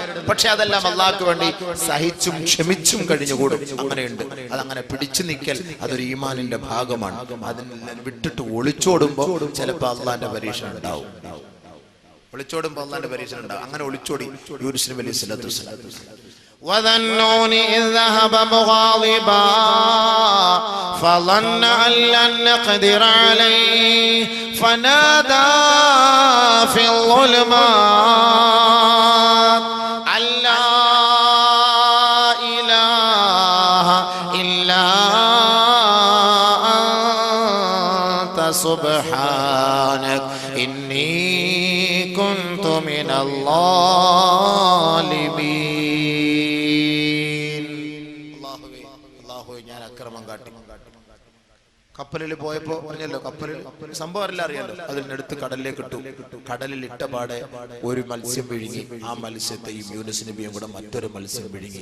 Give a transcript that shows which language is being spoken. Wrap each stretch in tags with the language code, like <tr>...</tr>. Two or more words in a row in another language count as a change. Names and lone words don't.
<ml>പക്ഷെ അതെല്ലാം അള്ളാഹ്ക്ക് വേണ്ടി സഹിച്ചും ക്ഷമിച്ചും കഴിഞ്ഞുകൂടും. അങ്ങനെയുണ്ട്. അതങ്ങനെ പിടിച്ചു നിൽക്കൽ അതൊരു ഈമാനിന്റെ ഭാഗമാണ്. അതിനെ വിട്ടിട്ട് ഒളിച്ചോടുമ്പോ ചിലപ്പോൾ അള്ളാന്റെ പരീക്ഷണം ഉണ്ടാവും. അങ്ങനെ ഒളിച്ചോടി യൂനുസ് നബി</ml> <ar>عليه الصلاة والسلام. وَذَنُّونِ إِذْ ذَهَبَ مُغَاضِبًا فَظَنَّ أَن لَّن نَّقْدِرَ عَلَيْهِ فَنَادَى فِي الظُّلُمَاتِ أَن لَّا إِلَٰهَ إِلَّا أَنتَ سُبْحَانَكَ إِنِّي كُنتُ مِنَ الظَّالِمِينَ.</ar> <ml>കപ്പലിൽ പോയപ്പോ പറഞ്ഞല്ലോ, കപ്പലിൽ സംഭവം എല്ലാം അറിയാലോ. അതിനടുത്ത് കടലിലേക്ക് ഇട്ടു. കടലിൽ ഇട്ട പാടെ ഒരു മത്സ്യം വിഴുങ്ങി. ആ മത്സ്യത്തെയും യൂനുസ് നബിയും കൂടെ മറ്റൊരു മത്സ്യം വിഴുങ്ങി.</ml>